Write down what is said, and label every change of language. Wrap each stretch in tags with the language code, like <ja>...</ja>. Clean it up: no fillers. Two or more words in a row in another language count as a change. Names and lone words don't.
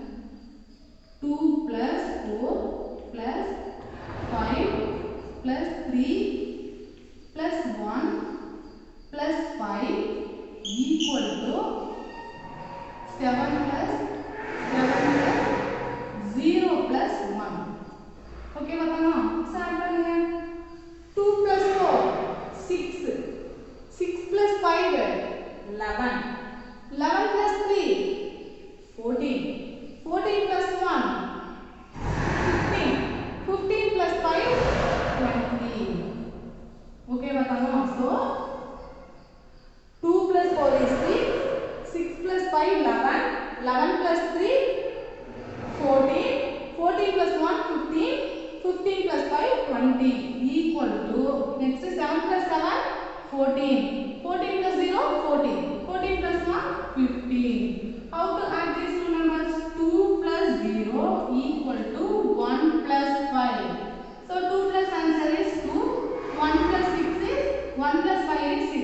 <en>2 plus 4 plus 5 plus 3 plus 1 plus 5 equal to 7 plus 0 plus 1. Okay, batana. So add பண்ணுங்க. 2 plus 4 6. 6 plus 5 11. 11 plus 3 14. 14 plus 1 15. 15 plus 5 20. Okay, batana. So 2 plus 4 is 6. 6 plus 5 11. 11 plus 3 14. 14 plus 1 15. 15 plus 5 20 equal to next 7 plus 7 14. 14 plus 0 14. 14 plus 1 15. How to add these two numbers? 2 plus 0 equal to 1 plus 5. So 2 plus answer is 2. 1 plus 6 is 1 plus 5 is 6.</en>